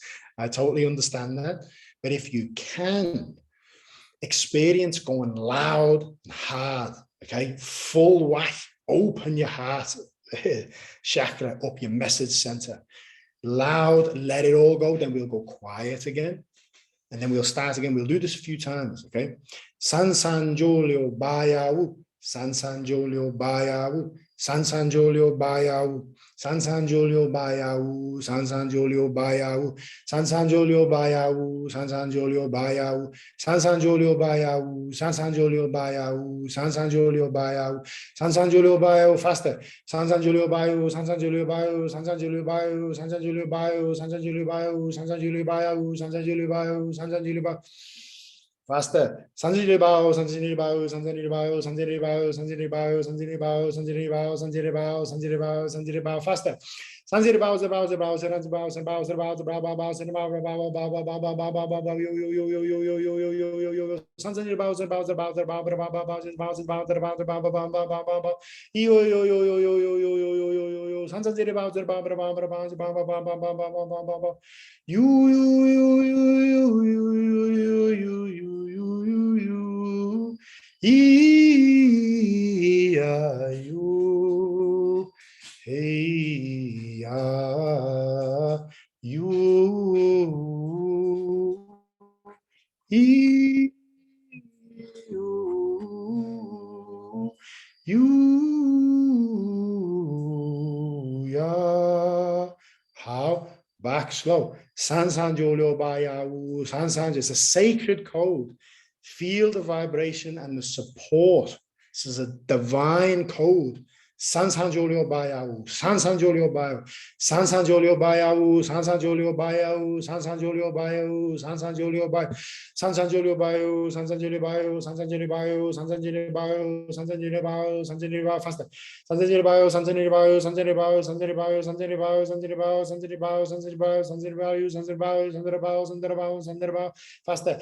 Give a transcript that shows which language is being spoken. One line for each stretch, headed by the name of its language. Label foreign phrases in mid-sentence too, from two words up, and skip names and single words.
English: I totally understand that. But if you can experience going loud and hard, okay, full whack, open your heart chakra up, your message center. Loud, let it all go. Then we'll go quiet again. And then we'll start again. We'll do this a few times, okay? Sansan Jolio Bayawu, Sansan Jolio Bayawu, Sansan Jolio Bayawu, Sansan Jolio Bayawu, Sansan Jolio Bayawu, Sansan Jolio Bayawu, Sansan Jolio Bayawu, Sansan Jolio Bayawu, Sansan Jolio Bayawu, Sansan Jolio Bayawu, Sansan Jolio Bayawu, faster. Sansan Jolio Bayawu, Sansan Jolio Bayawu, Sansan Jolio Bayawu, Sansan Jolio Bayawu, Sansan Jolio Bayawu, Sansan Jolio Bayawu, Sansan Jolio Bayawu, Sansan Jolio Bayawu. Faster. Sanjiri Bao, Sanjiri Bao, Sanjiri Bao, Sanjiri Bao, Sanjiri Bao, Sanjiri Bao, Sanjiri Bao, Sanjiri Bao, Sanjiri Bao, Sanjiri Bao, faster. Sanjiri Bao, Bao, Bao, Sanjiri Bao, Sanjiri Bao, Sanjiri Bao, Bao, Sanjiri Bao, Bao, Bao, Bao, Bao, Bao, Bao, Bao, yo, yo, yo, yo, yo, yo, yo, yo, yo, yo, yo, Sanjiri Bao, Bao, Bao, Bao, Bao, Bao, Bao, Bao, Bao, Bao, Bao, Bao, Bao, Bao, yo, yo, yo, yo, yo, yo, yo, yo, yo, yo, yo, yo, Sanjiri Bao, Bao, Bao, Bao, Bao, Bao, Bao, Bao, Bao, Bao, Bao, Bao, you, you, you, you, you, you, you, you, you. You, hey, you, how? Back slow. Sansan Jolyo Bayawu. Sansan is a sacred code. Feel the vibration and the support. This is a divine code. Sansan Jolyo Bayawu. Sansan Jolyo Bayawu. Sansan Jolyo Bayawu. Sansan Jolyo Bayawu. Sansan Jolyo Bayawu. Sansan Jolyo Bayawu. Sansan Jolyo Bayawu. Sansan Jolyo Bayawu. Sansan Jolyo Bayawu. Sansan Jolyo Bayawu. Sansan Jolyo Bayawu. Sansan Jolyo Bayawu. Faster. Sanjay Bao, Sanjay Bao, Sanjay Bao, Sanjay Bao, Sanjay Bao, Sanjay Bao, Sanjay Bao, Sanjay Bao, Sanjay Bao, Sanjay Bao, Sanjay Bao, Sanjay Bao, Sanjay Bao, faster.